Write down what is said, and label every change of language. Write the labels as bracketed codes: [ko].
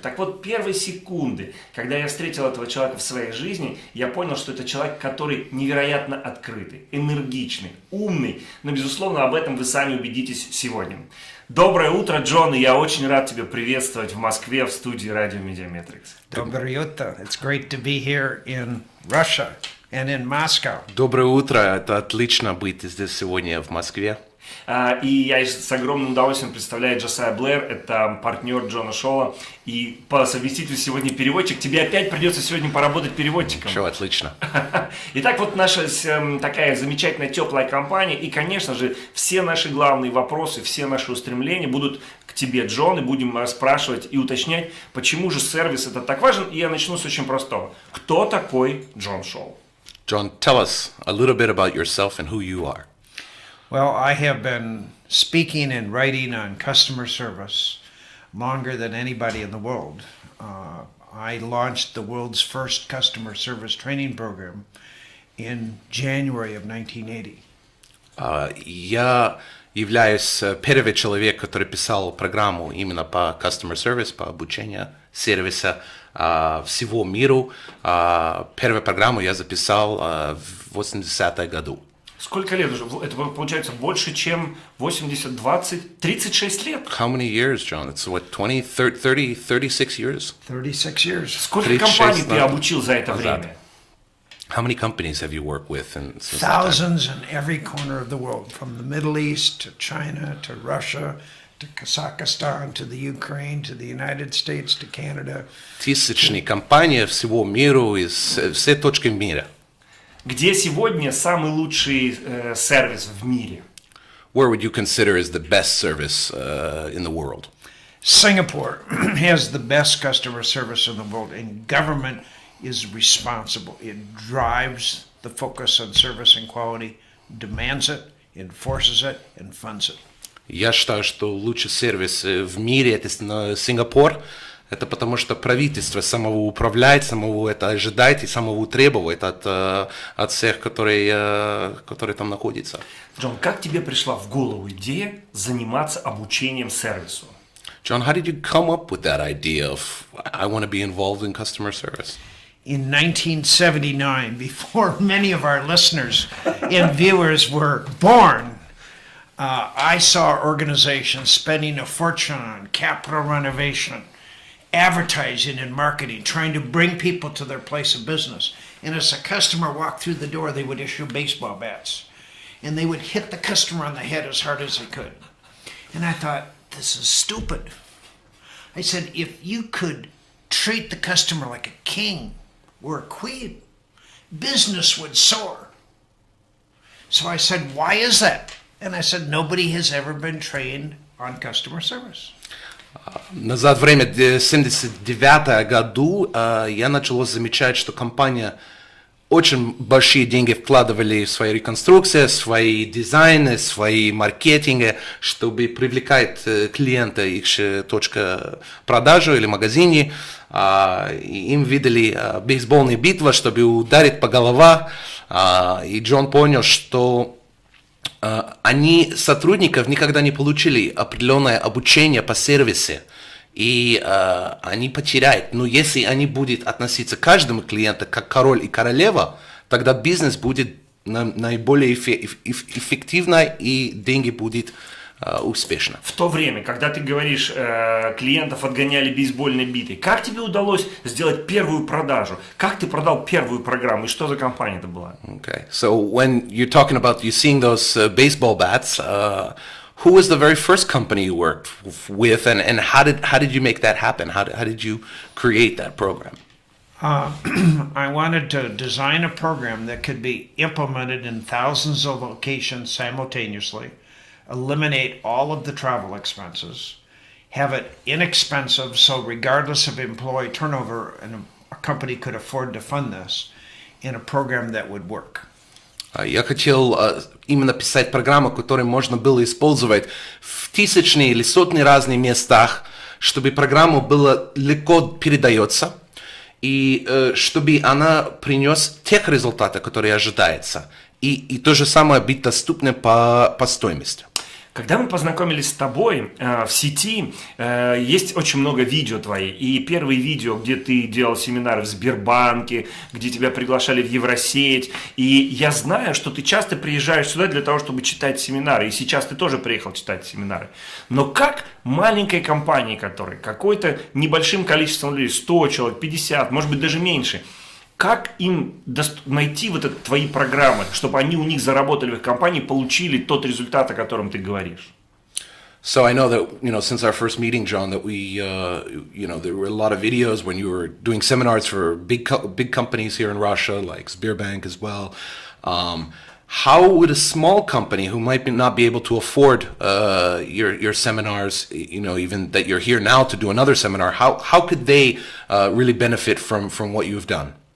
[ru] Так вот, первые секунды, когда я встретил этого человека в своей жизни, я понял, что это человек, который невероятно открытый, энергичный, умный. Но, безусловно, об этом вы сами убедитесь сегодня. Доброе утро, Джон, и я очень рад тебя приветствовать в Москве в студии Радио Mediametrics. Доброе утро. [en] It's great to be here in Russia. And in Moscow. [ru] Доброе утро, это отлично быть здесь сегодня в Москве. И я с огромным удовольствием представляю Джосайя Блэр, это партнер Джона Шоула, и по совместительству сегодня переводчик. Тебе опять придется сегодня поработать переводчиком. Все отлично. Итак, вот наша такая замечательная теплая компания, и, конечно же, все наши главные вопросы, все наши устремления будут к тебе, Джон, и будем спрашивать и уточнять, почему же сервис это так важен. И я начну с очень простого. Кто такой Джон Шоул? [en] John, tell us a little bit about yourself and who you are. Well, I have been speaking and writing on customer service longer than anybody in the world. I launched the world's first customer service training program in January of 1980. [ru] Я являюсь первым человеком, который писал программу именно по customer service, по обучению сервиса всего миру. Первую программу я записал в 80-м году. Сколько лет уже? Это получается больше, чем 80, 20, 36 лет. [en] How many years, John? It's what, 20, 30, 36 years? 36 years. [ru] Сколько компаний ты обучил за это время? [en] How many companies have you worked with? Thousands in every corner of the world, from the Middle East to China to Russia to Kazakhstan to the Ukraine to the United States to Canada. [ru] Тысячные компании всего мира, из всех точек мира. Где сегодня самый лучший сервис в мире? [en] Where would you consider is the best service in the world? Singapore has the best customer service in the world, and government is responsible. It drives the focus on service and quality, demands it, enforces it, and funds it. [ru] Я считаю, что лучший сервис в мире это Сингапур. Это потому что правительство самого управляет, самого это ожидает и самого требует от всех, которые там находятся. Джон, как тебе пришла в голову идея заниматься обучением сервису? [en] John, how did you come up with that idea of I want to be involved in customer service? In 1979, before many of our listeners and viewers were born, I saw organizations spending a fortune on capital renovation, advertising and marketing, trying to bring people to their place of business. And as a customer walked through the door, they would issue baseball bats. And they would hit the customer on the head as hard as they could. And I thought, this is stupid. I said, if you could treat the customer like a king or a queen, business would soar. So I said, why is that? And I said, nobody has ever been trained on customer service. [ru] Назад время, в 1979 году, я начал замечать, что компания очень большие деньги вкладывали в свои реконструкции, свои дизайны, свои маркетинги, чтобы привлекать клиента их точка продажи или магазине. Им видели бейсбольные битвы, чтобы ударить по голове. И Джон понял, что они сотрудников никогда не получили определенное обучение по сервису, и они потеряют. Но если они будут относиться к каждому клиенту как король и королева, тогда бизнес будет наиболее эффективно и деньги будут успешно. В то время, когда ты говоришь, клиентов отгоняли бейсбольной битой, как тебе удалось сделать первую продажу? Как ты продал первую программу? И что за компания это была? [en] Okay, so when you're talking about you seeing those baseball bats, who was the very first company you worked with, and how did you make that happen? How did you create that program? I wanted to design a program that could be implemented in thousands of locations simultaneously, eliminate all of the travel expenses, have it inexpensive, so regardless of employee turnover, a company could afford to fund this in a program that would work. [ru] Я хотел именно писать программу, которую можно было использовать в тысячные или сотни разных местах, чтобы программа была легко передается, и чтобы она принес тех результатов, которые ожидаются, и то же самое быть доступным по стоимости. Когда мы познакомились с тобой в сети, есть очень много видео твои. И первые видео, где ты делал семинары в Сбербанке, где тебя приглашали в Евросеть. И я знаю, что ты часто приезжаешь сюда для того, чтобы читать семинары. И сейчас ты тоже приехал читать семинары. Но как маленькой компании, которой какой-то небольшим количеством людей, 100 человек, 50, может быть даже меньше, как им найти вот это, твои программы, чтобы они у них заработали в их компании, получили тот результат, о котором ты говоришь? [en] So I know that, since our first meeting, John, that we, there were a lot of videos when you were doing seminars for big companies here in Russia, like Sberbank as well. How would a small company who might not be able to afford your seminars, even that you're here now to do another seminar, how could they really benefit from what you've done?